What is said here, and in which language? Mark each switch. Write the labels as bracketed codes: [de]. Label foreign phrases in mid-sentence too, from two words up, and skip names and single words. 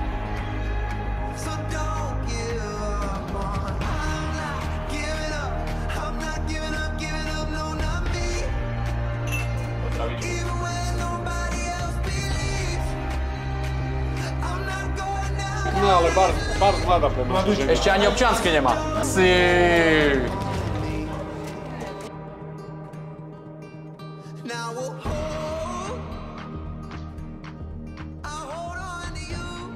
[en] So don't give up on. I'm not giving up. I'm not giving up, no, not me. Even when nobody else believes. I'm not going down. [sk] No ale bar mladá pomôže, že Ešte ani občianske nemá. [en] Now we'll I'll hold on to you.